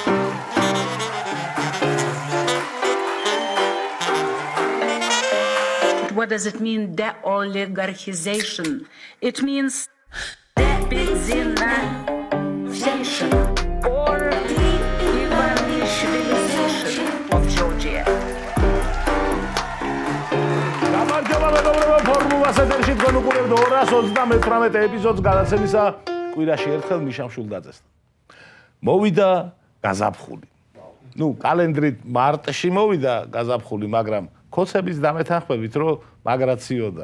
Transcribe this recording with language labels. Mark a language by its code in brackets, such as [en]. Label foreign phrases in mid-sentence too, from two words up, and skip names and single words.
[en] What does it mean, de-oligarchization? It means de-Benzinization or de-Ivanishvilization of Georgia. [ka] ფორმულას ეთერში თქვენ უყურებთ 228 ეპიზოდს გადაცემისა კვირაში ერთხელ მიშა მშულდაძესთან. მოვიდა გაზაფხული. კალენდრით მარტში მოვიდა გაზაფხული, მაგრამ ქოცების დამეთანხმებით რომ მაგრაციოდა.